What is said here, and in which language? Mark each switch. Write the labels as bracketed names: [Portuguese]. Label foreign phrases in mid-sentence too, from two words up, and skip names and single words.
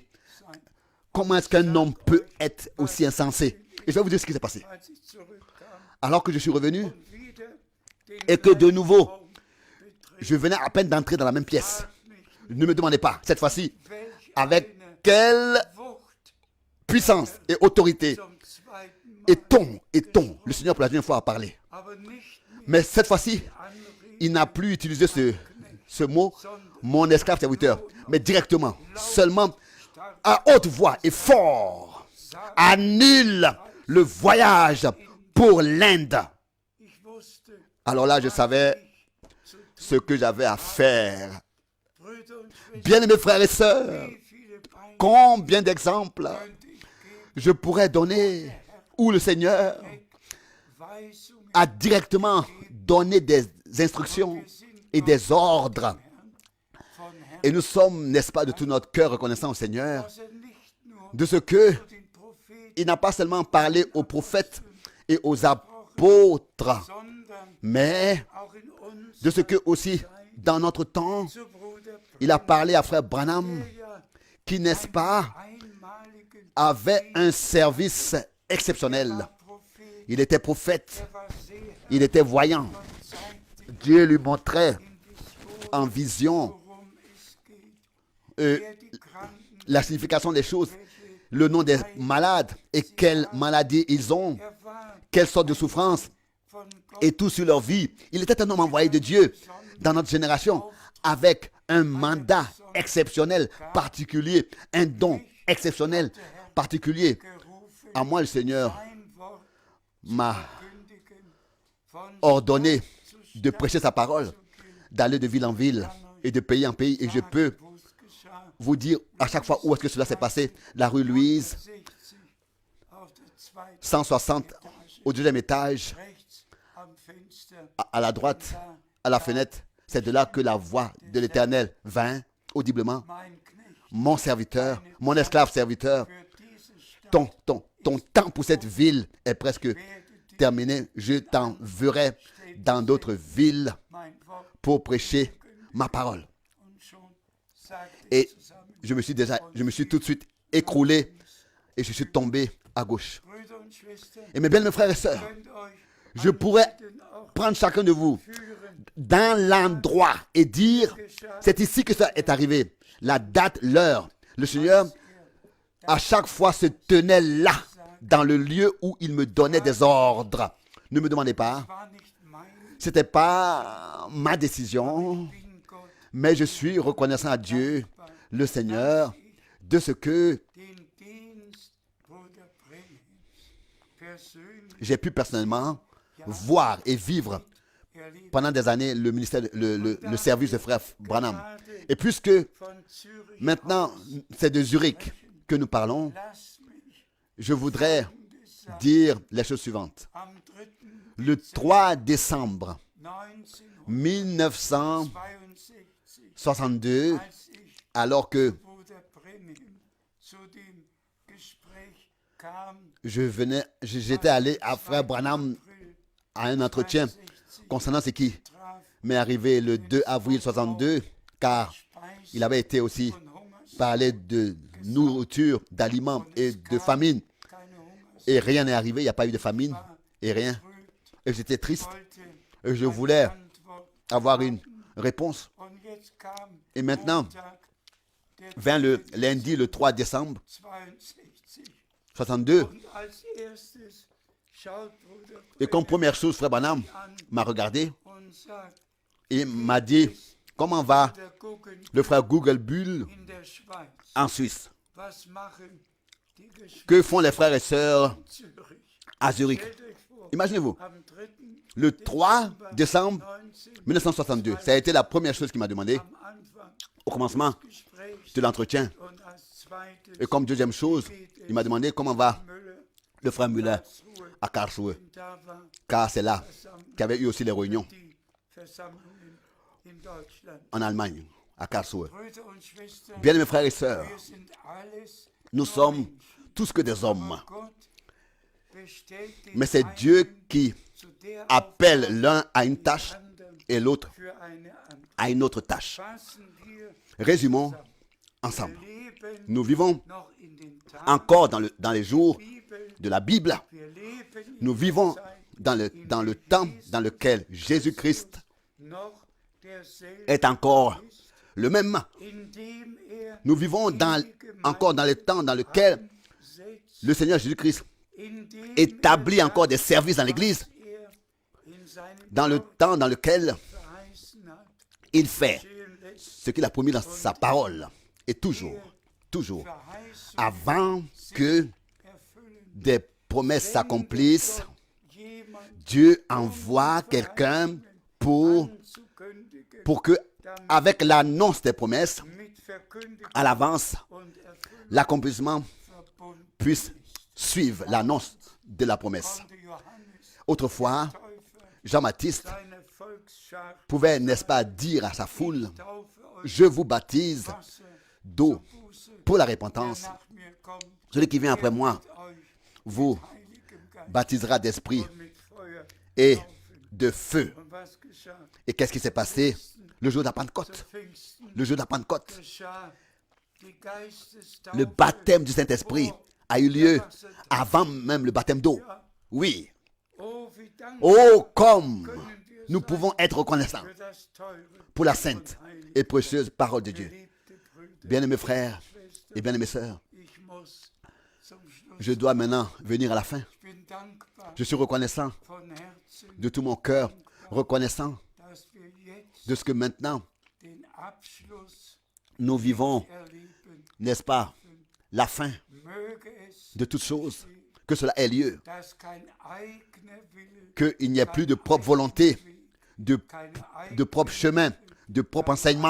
[French] Comment est-ce qu'un homme peut être aussi insensé? Et je vais vous dire ce qui s'est passé. Alors que je suis revenu et que de nouveau, je venais à peine d'entrer dans la même pièce. Ne me demandez pas, cette fois-ci, [German] welch [French] avec [German] eine [French] quelle [German] Wucht [French] puissance et autorité [German] zum zweiten Mal. [French] est-on, le Seigneur pour la deuxième fois a parlé. [German] Aber nicht mehr [French] Mais cette fois-ci, [German] Anrede, [French] il n'a plus utilisé ce mot, mon esclave serviteur, mais directement, seulement à haute voix et fort, annule le voyage pour l'Inde. [German] ich wusste, [French] Alors là, je savais ce que j'avais à faire. [German] Brüder und Schwestern, [French] Bien-aimés frères et sœurs, [German] wie viele Beine [French] combien d'exemples [German] könnte ich geben, [French] je pourrais donner où le Seigneur [German] Weisungen [French] a directement donné des instructions et des ordres. [German] von Herrn, [French] Et nous sommes, n'est-ce pas, de tout notre cœur reconnaissants au Seigneur [German] dass nicht nur [French] de ce que [German] den Propheten, [French] il n'a pas seulement parlé aux prophètes et aux apôtres, [German] sondern [French] mais [German] auch in uns [French] de ce que aussi dans notre temps, [German] zu Bruder [French] il a parlé à frère Branham, [German] ja [French] qui, n'est-ce pas, [German] einmaligen [French] avait un service exceptionnel. [German] Prophet, [French] Il était prophète, [German] war sehr [French] il était voyant. [German] und zeigte [French] Dieu lui montrait [German] in Vision, [French] en vision [German] worum es geht, euh, wer die Kranken, [French] la signification des choses, le nom des malades et quelles maladies ils ont, [German] war [French] quelle sorte de souffrance [German] von Gott [French] et tout sur leur vie. Il était un homme envoyé de Dieu dans notre génération avec un mandat exceptionnel, particulier, un don exceptionnel, particulier. [German] gerufen, [French] À moi, le Seigneur [German] ein Wort [French] m'a [German] kündigen, von [French] ordonné de prêcher sa parole, d'aller de ville en ville et de pays en pays. Et je peux [German] wo es geschah, [French] vous dire à chaque fois où est-ce que cela s'est passé. La rue Louise, [German] 60 auf der zweiten [French] 160 au deuxième étage, [German] rechts am Fenster, [French] à la droite, à la fenêtre. C'est de là que la voix de l'Éternel vint audiblement. [German] mein Knecht, [French] Mon serviteur, mon esclave serviteur, [German] für diese Stadt [French] ton temps pour cette ville est presque terminé. Je t'enverrai dans d'autres villes [German] mein Wort [French] pour prêcher ma parole. [German] und schon sagte [French] Et [German] zusammen, [French] je me suis tout de suite écroulé et je suis tombé à gauche. [German] Brüder und Schwestern, [French] Et mes bien frères et sœurs, [German] könnt euch [French] je pourrais [German] den Ort [French] prendre chacun de vous [German] führen, [French] dans l'endroit et dire, c'est ici que ça est arrivé. La date, l'heure. Le Seigneur, à chaque fois, se tenait là, dans le lieu où il me donnait des ordres. Ne me demandez pas. [German] war nicht mein, [French] Ce n'était pas ma décision, [German] bin Gott, [French] mais je suis reconnaissant à Dieu, le Seigneur, de ce que [German] den Dienst Bruder Brenhams persönlich [French] j'ai pu personnellement voir et vivre [German] erlebt, [French] pendant des années le ministère, le service de frère Branham. Et puisque [German] von Zürich [French] maintenant c'est de Zurich que nous parlons, [German] lass mich [French] je voudrais dire les choses suivantes. [German] am 3. [French] Le 3 décembre 1962, 1962, [German] als ich [French] alors que [German] Bruder Brenham zu dem Gespräch kam, [French] j'étais allé à frère Branham à un entretien concernant ce qui [German] traf [French] m'est arrivé le 2 avril 62, car [German] Speis [French] il avait été aussi [German] von Hungers, [French] parlé de nourriture, d'aliments et de famine. [German] keine Hungers, [French] Et rien n'est arrivé, il n'y a pas eu de famine et rien. [German] brüllt, [French] Et j'étais triste [German] wollte [French] et je voulais [German] Antwort. [French] avoir une réponse. [German] Und jetzt kam [French] Et maintenant, [German] Montag, der [French] vint le lundi, le 3 décembre 62. 62. [German] Und als erstes schaut Bruder [French] Et comme Brenham première chose, frère Branham m'a regardé [German] und sagt, [French] et m'a dit, comment va [German] der Guggen [French] le frère Google Bull [German] in der Schweiz, [French] en Suisse? [German] was machen die Geschwister [French] Que font les frères et sœurs [German] in Zürich? [French] à Zurich? [German] Stellt euch vor, [French] Imaginez-vous, [German] am 3. [French] le 3 décembre 1962, ça a été la première chose qu'il m'a demandé [German] am Anfang [French] au commencement [German] Gesprächs [French] de l'entretien. [German] und als zweites [French] Et comme deuxième chose, il m'a demandé comment va Müller le frère Müller Karlsruhe. à Karlsruhe, [German] Da war [French] car c'est là qu'il y avait eu aussi les réunions [German] die Versammlungen in Deutschland. [French] en Allemagne, à Karlsruhe. [German] Brüder und Schwestern, [French] Bien mes frères et sœurs, [German] wir sind alles [French] nous sommes tous que des hommes, [German] Gott bestellt den [French] mais c'est Dieu [German] einen [French] qui [German] zu der [French] appelle l'un à une tâche [German] anderen [French] et l'autre [German] für eine andere. [French] à une autre tâche. [German] Fassen wir [French] Résumons ensemble. [German] leben [French] Nous vivons [German] noch in den Tagen [French] encore dans les jours [German] der Bibel. [French] de la Bible. [German] Wir leben in [French] Nous [German] der [French] vivons [German] Zeit, [French] dans le temps dans lequel Jésus-Christ [German] noch derselbe [French] est encore le même. [German] indem er [French] Nous vivons encore dans le temps dans lequel [German] setzt, [French] le Seigneur Jésus-Christ [German] indem [French] établit encore des services dans l'Église, [German] in seinem [French] dans le temps dans lequel [German] verheißen hat, [French] il fait [German] geschehen lässt, [French] ce qu'il a promis dans sa parole. Et toujours, [German] Verheißung [French] avant que [German] erfüllen. [French] des promesses s'accomplissent, [German] Jemand [French] Dieu envoie quelqu'un pour [German] anzukündigen, [French] que, avec l'annonce des promesses, [German] mit Verkündigung [French] à l'avance, [German] und Erfüllung [French] l'accomplissement [German] verbunden. [French] puisse suivre l'annonce de la promesse. [German] Konnte Johannes [French] Autrefois, [German] Täufer [French] Jean-Baptiste [German] seiner Volksschar [French] pouvait, n'est-ce pas, dire à sa foule, [German] Taufe euch [French] je vous baptise [German] Wasser [French] d'eau [German] Buße, [French] pour la [German] der [French] repentance. [German] nach mir kommt, [French] Celui qui vient après moi [German] euch [French] vous [German] heiligem Geist [French] baptisera d'esprit [German] und mit Feuer [French] et [German] taufen. [French] de feu. [German] Und was geschah? [French] Et qu'est-ce qui s'est passé le jour de la Pentecôte? [German] Zu Pfingsten [French] Le jour de la Pentecôte, [German] geschah die Geistestaufe [French] le baptême du Saint-Esprit [German] vor [French] a eu lieu [German] der Wassertaufe. [French] avant même le baptême d'eau. Oui. [German] Oh, wie dankbar [French] Oh, comme [German] können wir [French] nous [German] sein [French] pouvons être reconnaissants [German] für das teure [French] pour la sainte et précieuse parole de Dieu. [German] geliebte Brüder. [French] Bien-aimés frères et bien-aimées sœurs, [German] Ich muss zum Schluss. [French] je dois maintenant venir à la fin. [German] Ich bin dankbar [French] Je suis reconnaissant [German] von Herzen, [French] de tout mon cœur, reconnaissant [German] dass wir jetzt [French] de ce que maintenant [German] den Abschluss [French] nous vivons, [German] erleben. [French] n'est-ce pas, la fin [German] Möge es, [French] de toutes choses, que cela ait lieu, [German] dass kein eigener Wille, [French] qu'il n'y ait plus de propre volonté, de, [German] keine [French] de propre chemin, de propre enseignement